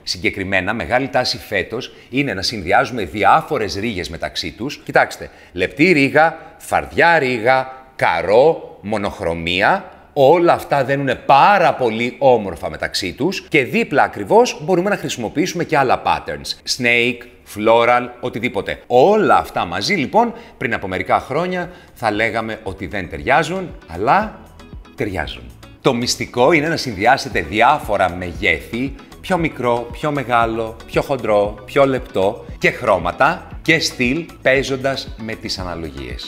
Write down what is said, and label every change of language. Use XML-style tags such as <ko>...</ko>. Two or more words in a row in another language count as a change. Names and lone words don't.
<el>Συγκεκριμένα, μεγάλη τάση φέτος είναι να συνδυάζουμε διάφορες ρίγες μεταξύ τους. Κοιτάξτε, λεπτή ρίγα, φαρδιά ρίγα, καρό, μονοχρωμία. Όλα αυτά δένουν πάρα πολύ όμορφα μεταξύ τους και δίπλα ακριβώς μπορούμε να χρησιμοποιήσουμε και άλλα patterns.</el> <en>Snake, floral,</en> <el>οτιδήποτε. Όλα αυτά μαζί λοιπόν πριν από μερικά χρόνια θα λέγαμε ότι δεν ταιριάζουν, αλλά ταιριάζουν. Το μυστικό είναι να συνδυάσετε διάφορα μεγέθη, πιο μικρό, πιο μεγάλο, πιο χοντρό, πιο λεπτό και χρώματα και στυλ παίζοντας με τις αναλογίες.</el>